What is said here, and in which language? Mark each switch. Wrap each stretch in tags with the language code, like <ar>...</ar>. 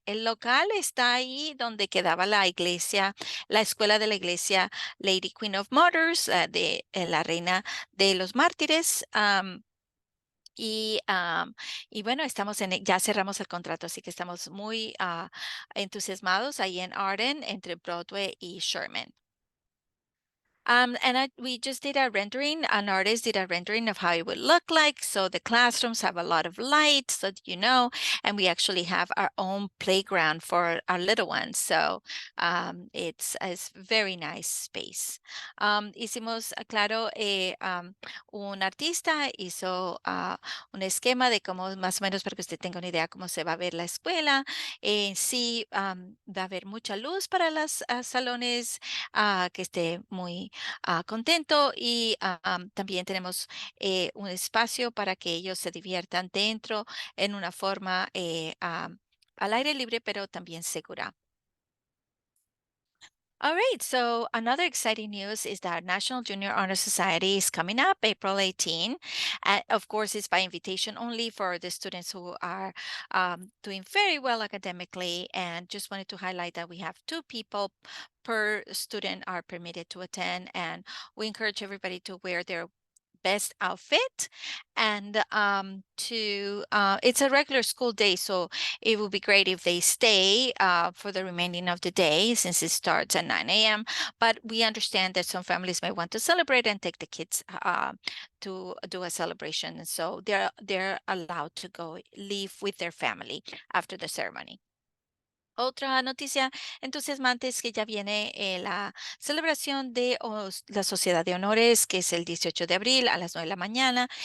<es>El local está ahí donde quedaba la iglesia, la escuela de la iglesia Lady Queen of Martyrs, de la reina de los mártires. Y bueno, ya cerramos el contrato, así que estamos muy entusiasmados ahí en Arden, entre Broadway y Sherman.</es> <en>We just did a rendering, an artist did a rendering of how it would look like. So the classrooms have a lot of light, so that you know, and we actually have our own playground for our little ones. So it's very nice space.</en> <es>Hicimos, claro, un artista hizo un esquema de cómo, más o menos para que usted tenga una idea cómo se va a ver la escuela. Sí, va a haber mucha luz para los salones, que esté muy contento, y también tenemos un espacio para que ellos se diviertan dentro en una forma al aire libre, pero también segura.</es> <en>All right, so another exciting news is that National Junior Honor Society is coming up April 18. Of course, it's by invitation only for the students who are doing very well academically, and just wanted to highlight that we have 2 people per student are permitted to attend, and we encourage everybody to wear their best outfit, and it's a regular school day, so it would be great if they stay for the remaining of the day, since it starts at 9 a.m. But we understand that some families may want to celebrate and take the kids to do a celebration, and so they're allowed to leave with their family after the ceremony.</en> <es>Otra noticia entusiasmante es que ya viene la celebración de la Sociedad de Honores, que es el 18 de abril a las 9 de la mañana.</es>